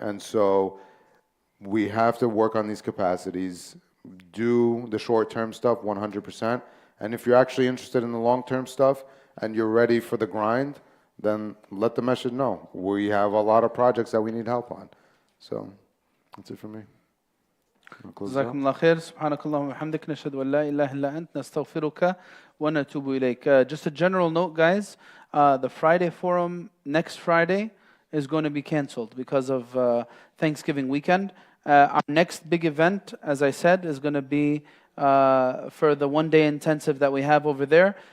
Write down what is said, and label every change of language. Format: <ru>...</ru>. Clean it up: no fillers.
<en>And so we have to work on these capacities, do the short-term stuff 100%, and if you're actually interested in the long-term stuff and you're ready for the grind, then let the masjid know. We have a lot of projects that we need help on. So that's it for me.</en> <ar>جزاكم الله خير. سبحانك اللهم وبحمدك نشهد أن لا إله إلا أنت نستغفرك ونتوب إليك.</ar> <en>Just a general note, guys. The Friday forum next Friday is going to be canceled because of Thanksgiving weekend. Our next big event, as I said, is going to be for the one-day intensive that we have over there.</en>